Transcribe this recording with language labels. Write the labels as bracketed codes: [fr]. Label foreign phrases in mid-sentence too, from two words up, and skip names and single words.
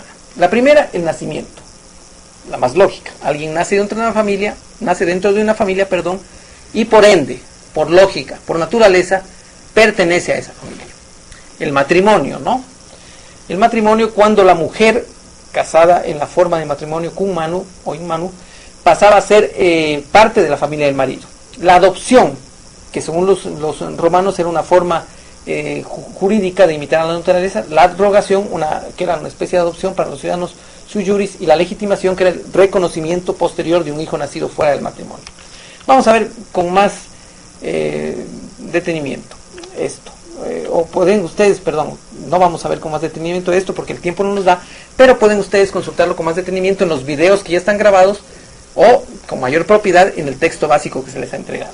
[es] La primera, el nacimiento, la más lógica. Alguien nace dentro de una familia, y por ende, por lógica, por naturaleza, pertenece a esa familia. El matrimonio, ¿no? El matrimonio, cuando la mujer casada en la forma de matrimonio [la] cum manu [es] o [la] in manu [es] pasaba a ser parte de la familia del marido. La adopción, que según los romanos era una forma jurídica de imitar a la naturaleza, la abrogación, que era una especie de adopción para los ciudadanos [la] sui juris, [es] y la legitimación, que era el reconocimiento posterior de un hijo nacido fuera del matrimonio. Vamos a ver con más detenimiento esto. O pueden ustedes, no vamos a ver con más detenimiento esto porque el tiempo no nos da, pero pueden ustedes consultarlo con más detenimiento en los videos que ya están grabados o con mayor propiedad en el texto básico que se les ha entregado.